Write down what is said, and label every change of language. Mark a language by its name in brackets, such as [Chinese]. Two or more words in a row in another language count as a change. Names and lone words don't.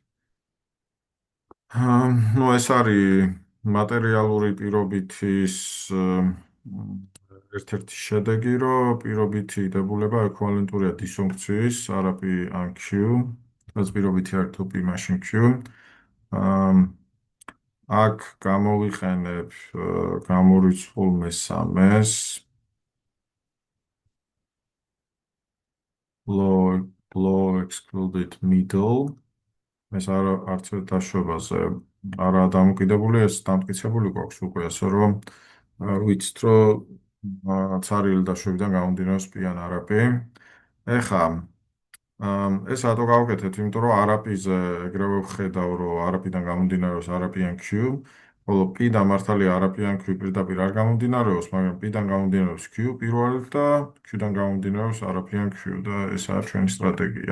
[Georgian] ნუ ეს არის მატერიალური პირობითის ერთ-ერთი შედეგი, რომ პირობითი დებულება ექვივალენტურია დისფუნქციის, არა P ან Q, რაც პირობითი არის თუ P მაშინ Q. აქ გამოვიყენებ გამორიცხულ მესამეს. [English] Low excluded middle. [Georgian] ეს არც ერთ დაშვებაზე არა დამოკიდებული, ეს დამტკიცებული გვაქვს უკვე, ასე რომ ვიცით, რომ ცარიელი დაშვებიდან გამომდინარეობს P ან არა P. ეხლა ეს რატო გავაკეთეთ? იმიტომ რომ არაპიზე ეგრევე ვხედავ, რომ არაპიდან გამომდინარეობს არაპიან Q, ხოლო P-დან მართალია არაპიან Q პირდაპირ არ გამომდინარეობს, მაგრამ P-დან გამომდინარეობს Q პირველად და Q-დან გამომდინარეობს არაპიან Q და ესაა ჩვენი სტრატეგია.